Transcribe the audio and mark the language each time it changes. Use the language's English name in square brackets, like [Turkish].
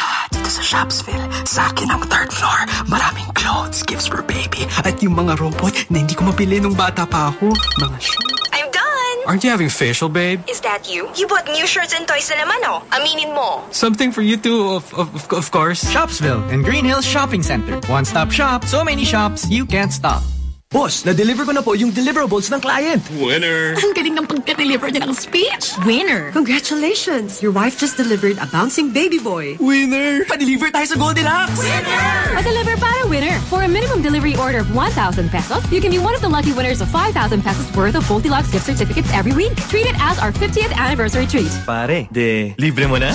[Filipino] Dito sa Shopsville, sa akin ang third floor. Maraming clothes, gifts for baby, at yung mga robot na hindi ko mapili nung bata pa ako. Mga [English] I'm done! Aren't you having facial, babe? Is that you? You bought new shirts and toys [Filipino] na naman, [English] oh. [Filipino] Aminin mo. [English] Something for you too, of course. Shopsville and Green Hills Shopping Center. One-stop shop, so many shops, you can't stop. [Filipino] Boss, na-deliver ko na po yung deliverables ng client. [English] Winner! [Filipino] Ang galing ng pagka-deliver niya ng speech. [English] Winner! Congratulations! Your wife just delivered a bouncing baby boy. [Filipino] Winner! Pa-deliver tayo sa Goldilocks! [English] Winner! [Filipino] Pa-deliver para winner! [English] For a minimum delivery order of 1,000 pesos, you can be one of the lucky winners of 5,000 pesos worth of Goldilocks gift certificates every week. Treat it as our 50th anniversary treat. [Filipino] Pare, de libre mo na?